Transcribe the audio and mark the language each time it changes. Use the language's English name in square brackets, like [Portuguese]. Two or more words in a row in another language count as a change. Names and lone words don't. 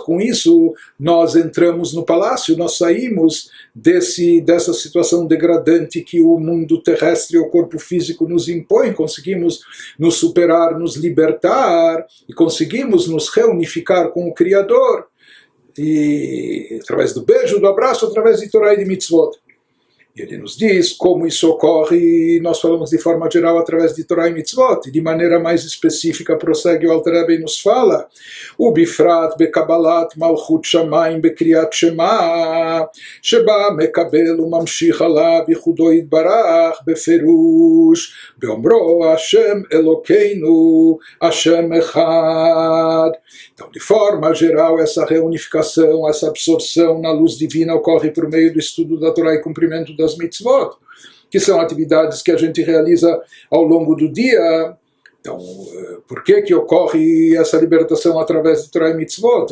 [Portuguese] Com isso, nós entramos no palácio, nós saímos dessa situação degradante que o mundo terrestre, o corpo físico nos impõe, conseguimos nos superar, nos libertar, e conseguimos nos reunificar com o Criador, e através do beijo, do abraço, através de Torah e de Mitzvot. E ele nos diz como isso ocorre, e nós falamos de forma geral através de Torah e Mitzvot, e de maneira mais específica prossegue o Alter Rebbe e nos fala: [Hebrew] ובפרט בקבלת מלכות שמים בקריאת שמע שבה מקבל וממשיך עליו יחודו יתברך בפירוש באמרו השם אלקינו השם אחד. [Portuguese] Então, de forma geral, essa reunificação, essa absorção na luz divina ocorre por meio do estudo da Torá e cumprimento das mitzvot, que são atividades que a gente realiza ao longo do dia. Então, por que ocorre essa libertação através de Torá e mitzvot?